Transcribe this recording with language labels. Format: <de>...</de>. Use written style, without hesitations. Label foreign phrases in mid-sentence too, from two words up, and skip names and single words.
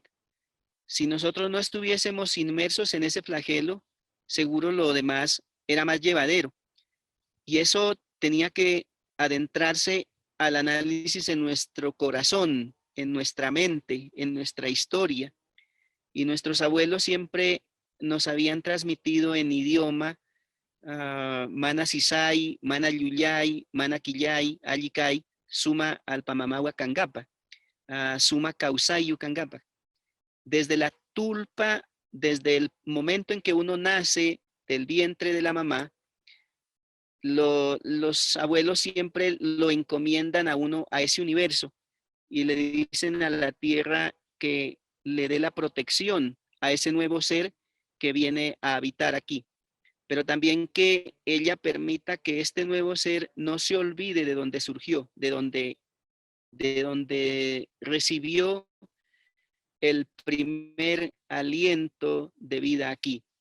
<es>Si nosotros no estuviésemos inmersos en ese flagelo, seguro lo demás era más llevadero. Y eso tenía que adentrarse al análisis en nuestro corazón, en nuestra mente, en nuestra historia. Y nuestros abuelos siempre nos habían transmitido en idioma</es> <qu>mana sisai, mana yuyay, mana quillay, allicay, suma alpamamawa cangapa, suma causay cangapa.</qu> <es>Desde la tulpa, desde el momento en que uno nace del vientre de la mamá, los abuelos siempre lo encomiendan a uno, a ese universo, y le dicen a la tierra que le dé la protección a ese nuevo ser que viene a habitar aquí, pero también que ella permita que este nuevo ser no se olvide de donde surgió, de donde recibió el primer aliento de vida aquí.</es>